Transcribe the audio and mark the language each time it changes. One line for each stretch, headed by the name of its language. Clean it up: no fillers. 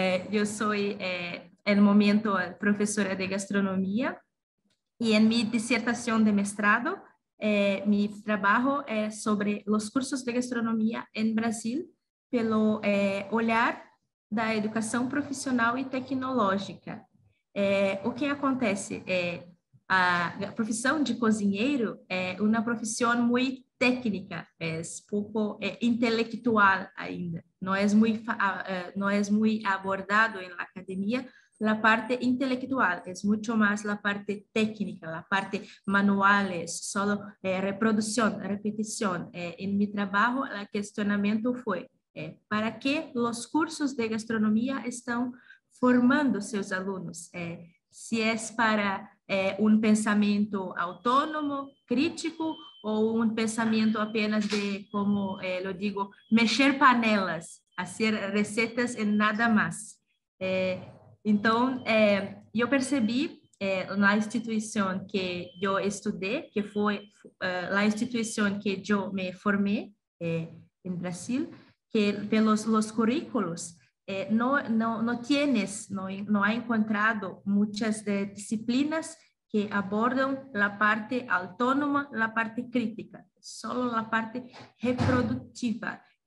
Spanish: Yo soy en el momento profesora de gastronomía y en mi disertación de mestrado, mi trabajo es sobre los cursos de gastronomía en Brasil
Portuguese: pelo olhar da educação profissional e tecnológica. O que acontece? A profissão de cozinheiro é uma profissão muito técnica, é pouco intelectual ainda. Não é muito abordado na academia
Spanish: la parte intelectual, es mucho más la parte técnica, la parte manual, es solo reproducción, repetición. En mi trabajo, el cuestionamiento fue, ¿para qué los cursos de gastronomía están formando sus alumnos? Si es para un pensamiento autónomo, crítico, o un pensamiento apenas de, como lo digo,
Portuguese: mexer panelas,
Spanish: hacer recetas y nada más.
Portuguese: Então, eu percebi na instituição que eu estudei, que foi a instituição que eu me formei em Brasil, que pelos los currículos não tienes, não ha encontrado muitas disciplinas que abordam a parte autônoma, a parte crítica, só a parte reproductiva.